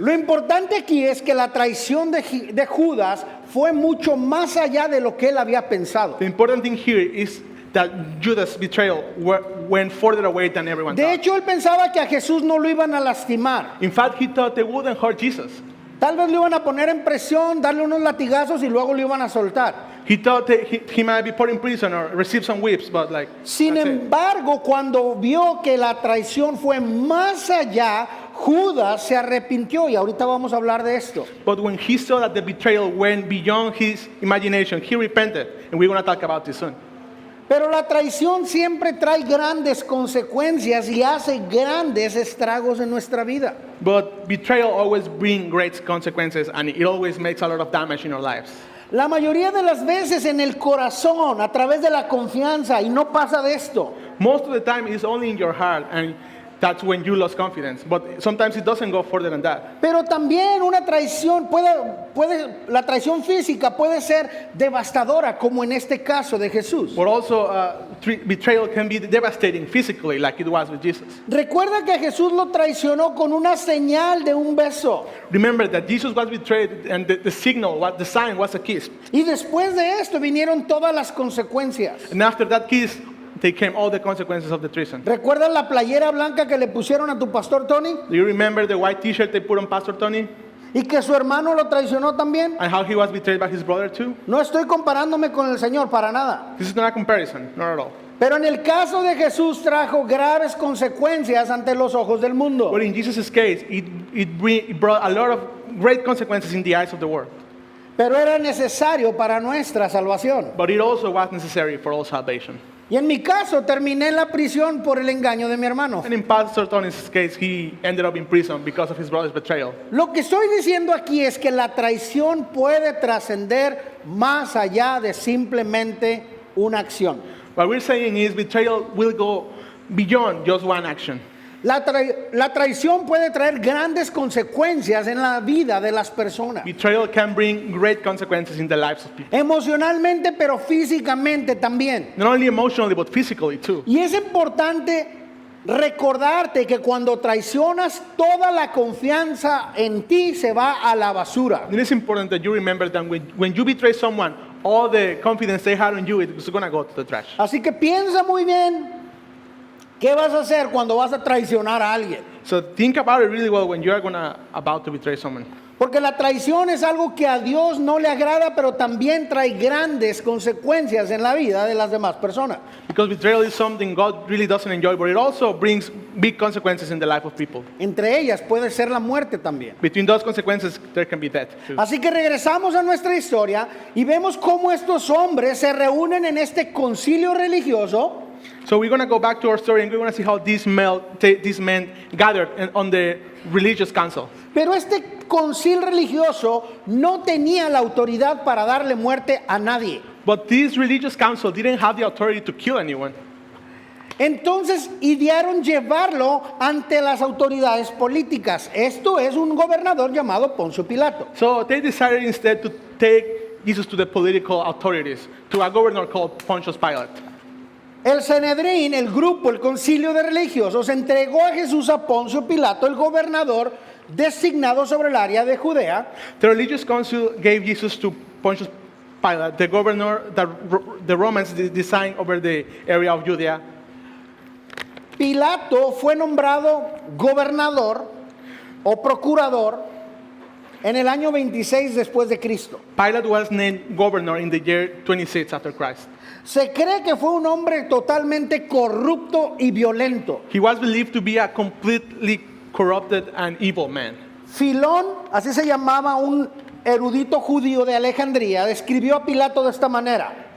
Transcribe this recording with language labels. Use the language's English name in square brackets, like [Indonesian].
[Spanish] Lo importante aquí es que la traición de Judas fue mucho más allá de lo que él había pensado. [English] The important thing here is that Judas' betrayal went further away than everyone [Spanish] De [English] thought. [Spanish] hecho, él pensaba que a Jesús no lo iban a lastimar. [English] In fact, he thought they wouldn't hurt Jesus. [Spanish] Tal vez lo iban a poner en presión, darle unos latigazos y luego lo iban a soltar. [English] He thought that he might be put in prison or receive some whips, but like, [Spanish] Sin [English] that's it. [Spanish] embargo, cuando vio que la traición fue más allá, Judas se arrepintió y ahorita vamos a hablar de esto. [English] But when he saw that the betrayal went beyond his imagination, he repented, and we're going to talk about this soon. [Spanish] Pero la traición siempre trae grandes consecuencias y hace grandes estragos en nuestra vida. [English] But betrayal always brings great consequences, and it always makes a lot of damage in our lives. [Spanish] La mayoría de las veces en el corazón, a través de la confianza, y no pasa de esto. [English] Most of the time, it's only in your heart, and that's when you lose confidence. But sometimes it doesn't go further than that. [Spanish] Pero también una traición la traición física puede ser devastadora, como en este caso de Jesús. [English] But also, betrayal can be devastating physically, like it was with Jesus. [Spanish] Recuerda que Jesús lo traicionó con una señal de un beso. [English] Remember that Jesus was betrayed, and the sign was a kiss. [Spanish] Y después de esto vinieron todas las consecuencias. [English] And after that kiss, they came all the consequences of the treason. [Spanish] ¿Recuerdas la playera blanca que le pusieron a tu pastor Tony? [English] Do you remember the white t-shirt they put on Pastor Tony? [Spanish] Y que su hermano lo traicionó también. [English] And how he was betrayed by his brother too? [Spanish] No estoy comparándome con el Señor para nada. [English] This is not a comparison, not at all. [Spanish] Pero en el caso de Jesús trajo graves consecuencias ante los ojos del mundo. [English] But in Jesus' case, it brought a lot of great consequences in the eyes of the world. [Spanish] Pero era necesario para nuestra salvación. [English] But it also was necessary for all salvation. [Spanish] Y en mi caso terminé en la prisión por el engaño de mi hermano. [English] And in Pastor Tony's case, he ended up in prison because of his brother's betrayal. [Spanish] Lo que estoy diciendo aquí es que la traición puede trascender más allá de simplemente una acción. [English] What we're saying is betrayal will go beyond just one action. [Spanish] La traición puede traer grandes consecuencias en la vida de las personas. [English] Betrayal can bring great consequences in the lives of people. [Spanish] Emocionalmente, pero físicamente también. [English] Not only emotionally, but physically too. [Spanish] Y es importante recordarte que cuando traicionas, toda la confianza en ti se va a la basura. [English] It is important that you remember that when you betray someone, all the confidence they had on you is going to go to the trash. [Spanish] Así que piensa muy bien qué vas a hacer cuando vas a traicionar a alguien. [English] So think about it really well when you are about to betray someone. [Spanish] Porque la traición es algo que a Dios no le agrada, pero también trae grandes consecuencias en la vida de las demás personas. [English] Because betrayal is something God really doesn't enjoy, but it also brings big consequences in the life of people. [Spanish] Entre ellas puede ser la muerte también. [English] Between those consequences, there can be death too. [Spanish] Así que regresamos a nuestra historia y vemos cómo estos hombres se reúnen en este concilio religioso. [English] So we're going to go back to our story and we're going to see how these men gathered on the religious council. [Spanish] Pero este concilio religioso no tenía la autoridad para darle muerte a nadie. [English] But this religious council didn't have the authority to kill anyone. [Spanish] Entonces idearon llevarlo ante las autoridades políticas. Esto es un gobernador llamado Poncio Pilato. [English] So they decided instead to take Jesus to the political authorities, to a governor called Pontius Pilate. [Spanish] El Sanedrín, el grupo, el concilio de religiosos, entregó a Jesús a Poncio Pilato, el gobernador designado sobre el área de Judea. [English] The religious council gave Jesus to Pontius Pilate, the governor that the Romans designed over the area of Judea. [Spanish] Pilato fue nombrado gobernador o procurador en el año 26 después de Cristo. [English] Pilate was named governor in the year 26 after Christ. [Spanish] Se cree que fue un hombre totalmente corrupto y violento. [English] He was believed to be a completely corrupted and evil man. [Spanish] Filón, así se llamaba un erudito judío de Alejandría, describió a Pilato de esta manera.